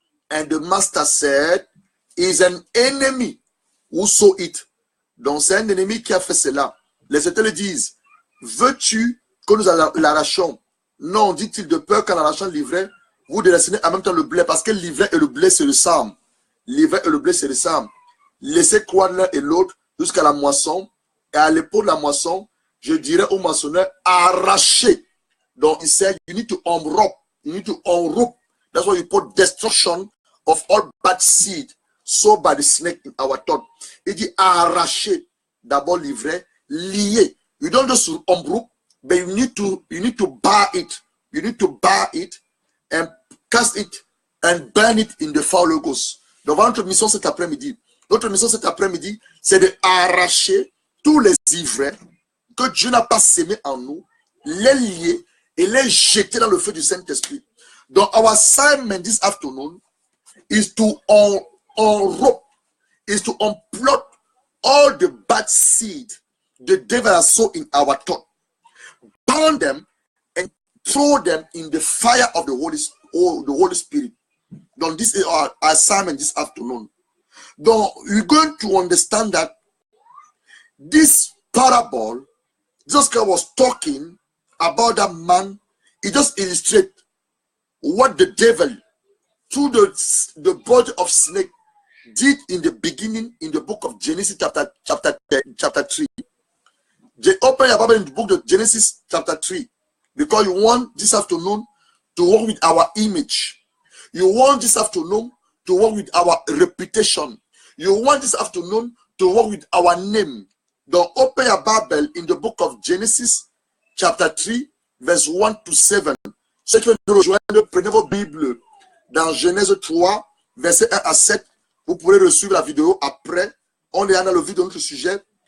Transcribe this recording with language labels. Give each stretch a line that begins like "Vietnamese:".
English: And the master said, is an enemy who sow it.
French: Donc c'est un ennemi qui a fait cela. Les États disent, veux-tu que nous l'arrachions? Non, dit-il, de peur qu'en arrachant l'ivraie, vous déracinez en même temps le blé, parce que l'ivraie et le blé se ressemblent. L'ivraie et le blé se ressemblent. Laissez croire l'un et l'autre jusqu'à la moisson. Et à l'épaule de la moisson, je dirais au moissonneur, arrachez. Donc il
English: said, you need to unrope. You need to unrope. That's why you put destruction of all bad seed sown by the snake in our thought.
French: Il dit arracher d'abord l'ivraie, lier.
English: You don't just unrope, but you need to bar it. You need to bar it and cast it and burn it in the fire ghost.
French: Donc notre mission cet après-midi. Notre mission cet après-midi, c'est de arracher tous les ivraies que Dieu n'a pas sémé en nous, les lier et les jeter dans le feu du Saint-Esprit. Donc
English: our assignment this afternoon is to unrope, is to unplot all the bad seed the devil has sown in our thought, burn them and throw them in the fire of the Holy Spirit.
French: Donc
English: this is our assignment this afternoon. Donc we're going to understand that this parable, just God was talking about that man, it just illustrates what the devil through the body of snake did in the beginning in the book of Genesis chapter 3. Open your Bible in the book of Genesis chapter 3, because you want this afternoon to work with our image. You want this afternoon to work with our reputation. You want this afternoon to work with our name. Don't open your Bible in the book of Genesis chapter 3, verse 1 to 7.
French: Ceux qui veulent nous rejoindre, prenez vos Bibles dans Genèse 3, verset 1 à 7. Vous pourrez resuivre la vidéo après. On est dans le vif de notre sujet.